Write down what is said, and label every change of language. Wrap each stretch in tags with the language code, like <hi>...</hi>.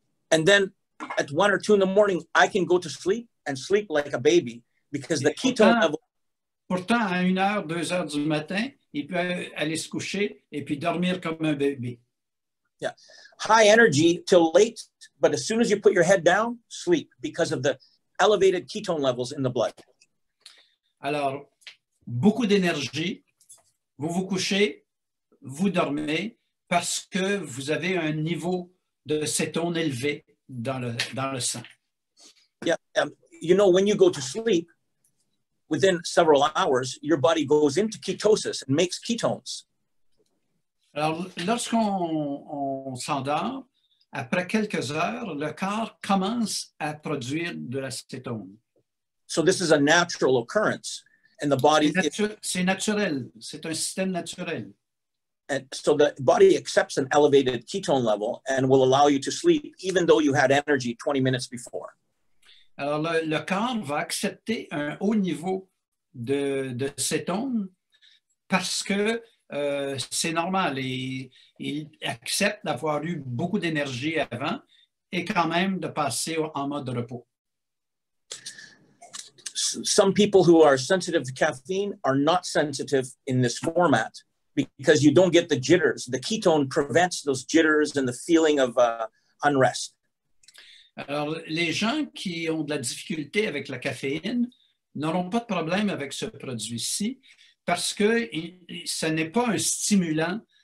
<en>And then at 1 or 2 in the morning, I can go to sleep and sleep like a baby because the ketone level.</en> <fr>Pourtant, à 1 heure, 2 heures du matin, il peut aller se coucher et puis dormir comme un bébé.</fr> <en>Yeah. High energy till late, but as soon as you put your head down, sleep because of the elevated ketone levels in the blood.</en> <fr>Alors, beaucoup d'énergie, vous vous couchez, vous dormez parce que vous avez un niveau de cétone élevé dans le sang.</fr> <en>Yeah, you know, when you go to sleep, within several hours, your body goes into ketosis and makes ketones.</en> <fr>Alors, lorsqu'on s'endort, après quelques heures, le corps commence à produire de l'acétone.</fr> <en>So this is a natural occurrence, and the body.</en> <fr>C'est naturel, c'est un système naturel.</fr> <en>And so the body accepts an elevated ketone level and will allow you to sleep, even though you had energy 20 minutes before.</en> <fr>Alors, le corps va accepter un haut niveau de cétone parce que c'est normal et il accepte d'avoir eu beaucoup d'énergie avant et quand même de passer en mode repos.</fr> <en>Some people who are sensitive to caffeine are not sensitive in this format because you don't get the jitters. The ketone prevents those jitters and the feeling of unrest.</en> <fr>Alors, les gens qui ont de la difficulté avec la caféine n'auront pas de problème avec ce produit-ci parce que ce n'est pas un stimulant.</fr>